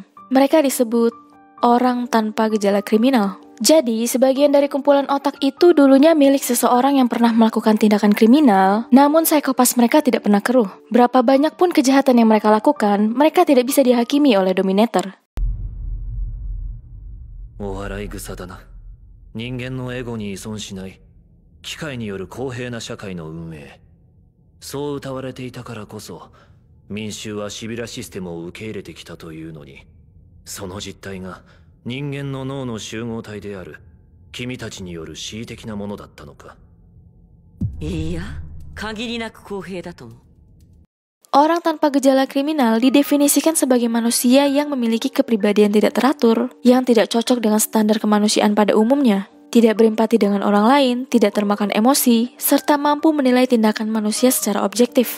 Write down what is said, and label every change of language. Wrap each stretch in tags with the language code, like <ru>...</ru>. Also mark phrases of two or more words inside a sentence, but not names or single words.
<id>Mereka disebut orang tanpa gejala kriminal. Jadi, sebagian dari kumpulan otak itu dulunya milik seseorang yang pernah melakukan tindakan kriminal, namun psikopas mereka tidak pernah keruh. Berapa banyak pun kejahatan yang mereka lakukan, mereka tidak bisa dihakimi oleh dominator.</id> <ja>お笑い草だな。人間のエゴに依存しない機械による公平な社会の運営。そう謳われていたからこそ民衆はシビラシステムを受け入れてきたというのに、その実態が人間の脳の集合体である君たちによる恣意的なものだったのか。いや、限りなく公平だと思う。</ja> <id>Orang tanpa gejala kriminal didefinisikan sebagai manusia yang memiliki kepribadian tidak teratur, yang tidak cocok dengan standar kemanusiaan pada umumnya, tidak berempati dengan orang lain, tidak termakan emosi, serta mampu menilai tindakan manusia secara objektif.</id>